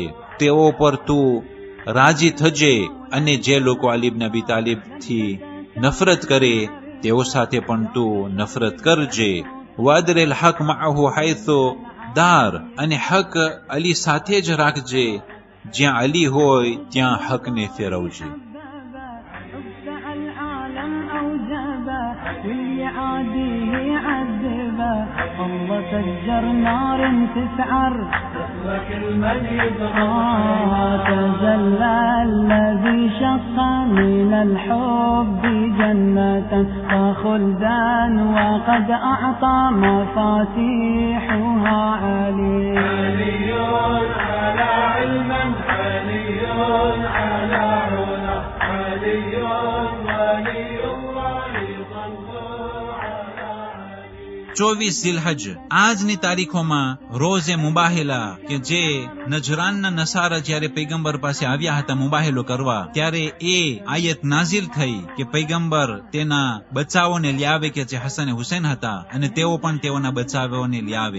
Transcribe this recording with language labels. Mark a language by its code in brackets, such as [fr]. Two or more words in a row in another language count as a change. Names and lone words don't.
[gu] તેઓ પર તું રાજી થજે, અને જે લોકો અલી ઇબ્ન અબી તાલિબથી નફરત કરે તેઓ સાથે પણ તું નફરત કરજે. [ar] وأدر الحق معه حيث دار, [gu] અને હક અલી સાથે જ રાખજે, જ્યાં અલી હોય ત્યાં હકને ફેરવજે. [ar] الله سجر نار تسعر تجلى الذي شق من الحب جنة فخلدا وقد أعطى مفاتيحها علي. علي على علما، علي على علا، علي ولي الله صلوا على علي. [gu] 24 ઝિલહજ આજની તારીખોમાં રોઝે મુબાહેલા કે જે નજરાનના નસારા જ્યારે પૈગંબર પાસે આવ્યા હતા મુબાહેલો કરવા, ત્યારે એ આયત નાઝિલ થઈ કે પૈગંબર તેના બચ્ચાઓને લ્યાવે કે જે હસન હુસૈન હતા, અને તેઓ પણ તેઓના બચ્ચાઓને લ્યાવે.